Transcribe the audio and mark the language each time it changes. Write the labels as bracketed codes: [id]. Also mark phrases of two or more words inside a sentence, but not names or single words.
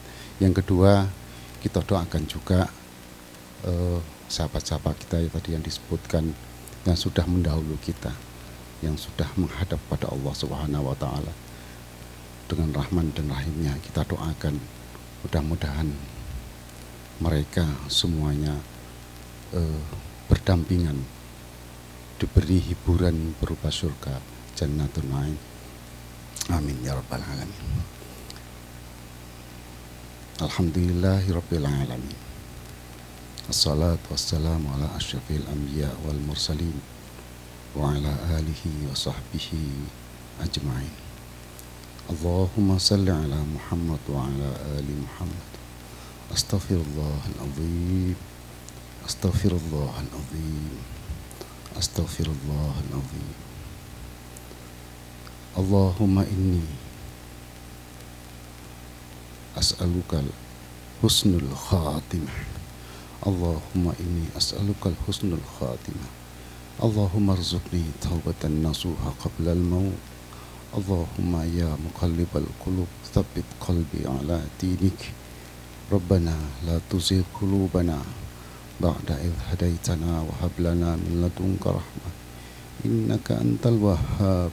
[id] Yang kedua, kita doakan juga sahabat-sahabat kita tadi yang disebutkan, yang sudah mendahulu kita, yang sudah menghadap pada [ar] الله سبحانه وتعالى [id] dengan rahman dan rahimnya. Kita doakan mudah-mudahan mereka semuanya berdampingan, diberi hiburan berupa surga Jannatul Na'im. [ar] آمين يا رب العالمين. الحمد لله رب العالمين. الصلاة والسلام على أشرف الأنبياء والمرسلين وعلى آله وصحبه أجمعين. اللهم صل على محمد وعلى آل محمد. أستغفر الله العظيم. أستغفر الله العظيم. أستغفر الله العظيم. اللهم إني أسألك حسن الخاتمة. اللهم إني أسألك حسن الخاتمة. اللهم ارزقني توبة نصوحا قبل الموت. اللهم يا مقلب القلوب ثبت قلبي على دينك. ربنا لا تزغ قلوبنا بعد إذ هديتنا وهب لنا من لدنك رحمة إنك أنت الوهاب.